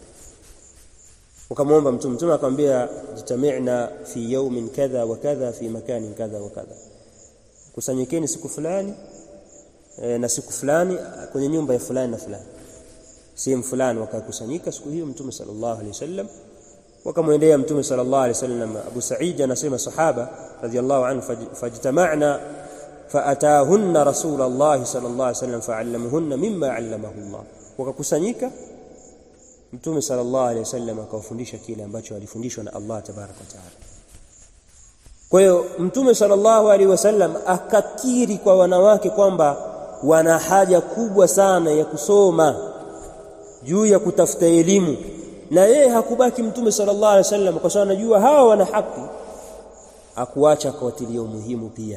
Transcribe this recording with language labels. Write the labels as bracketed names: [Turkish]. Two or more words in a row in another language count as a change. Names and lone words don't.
[Swahili] Wakamwomba mtume akamwambia, [Arabic] اجتمعن في يوم كذا وكذا في مكان كذا وكذا [Swahili] fi makanin kadha wa kadha, kusanyikeni siku fulani na siku fulani kwenye nyumba ya fulani na fulani, sehemu fulani. Wakakusanyika siku hiyo mtume [Arabic] صلى الله عليه وسلم, [Swahili] wakamwendea mtume [Arabic] صلى الله عليه وسلم. Abu Sa'id [Swahili] anasema sahaba [Arabic] رضي الله عنه فاجتمعن فأتاهن رسول الله صلى الله عليه وسلم فعلمهن مما علمه الله. [Swahili] Wakakusanyika, mtume [Arabic] صلى الله عليه وسلم [Swahili] akawafundisha kile ambacho alifundishwa na Allah [Arabic] تبارك وتعالى. [Swahili] Kwa hiyo mtume [Arabic] صلى الله عليه وسلم [Swahili] akakiri kwa wanawake kwamba wana haja kubwa sana ya kusoma, juu ya kutafuta elimu, na yeye hakubaki mtume [Arabic] صلى الله عليه وسلم [Swahili] kwa sababu anajua hawa wana haki, akuacha kuwatilia umuhimu pia.